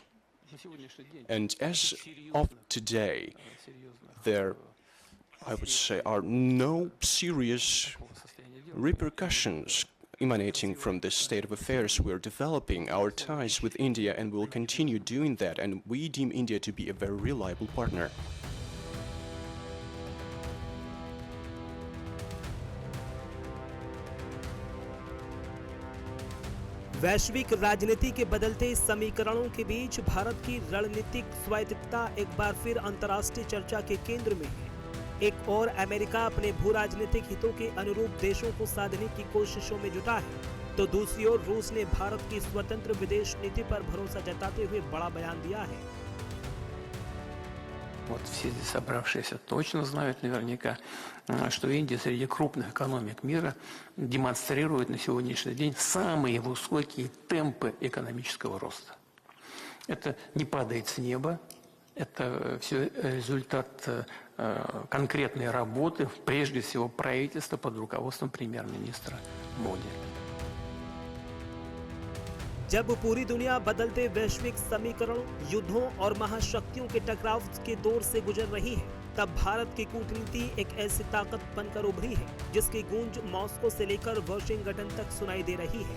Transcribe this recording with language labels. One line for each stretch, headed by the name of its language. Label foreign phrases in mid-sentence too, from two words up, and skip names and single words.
English: And as of today, there, I would say, are no serious repercussions emanating from this state of affairs. We're developing our ties with India and will continue doing that, and we deem India to be a very reliable partner.
Hindi: वैश्विक राजनीति के बदलते समीकरणों के बीच भारत की रणनीतिक स्वायत्तता एक बार फिर अंतर्राष्ट्रीय चर्चा के केंद्र में है। एक और अमेरिका अपने भू राजनीतिक हितों के अनुरूप देशों को साधने की कोशिशों में जुटा है, तो दूसरी ओर रूस ने भारत की स्वतंत्र विदेश नीति पर भरोसा जताते हुए बड़ा बयान दिया है।
Russian: Вот все здесь собравшиеся точно знают наверняка, что Индия среди крупных экономик мира демонстрирует на сегодняшний день самые высокие темпы экономического роста. Это не падает с неба, это все результат конкретной работы, прежде всего правительства под руководством премьер-министра Моди.
Hindi: जब पूरी दुनिया बदलते वैश्विक समीकरण, युद्धों और महाशक्तियों के टकराव के दौर से गुजर रही है, तब भारत की कूटनीति एक ऐसी ताकत बनकर उभरी है जिसकी गूंज मॉस्को से लेकर वाशिंगटन तक सुनाई दे रही है।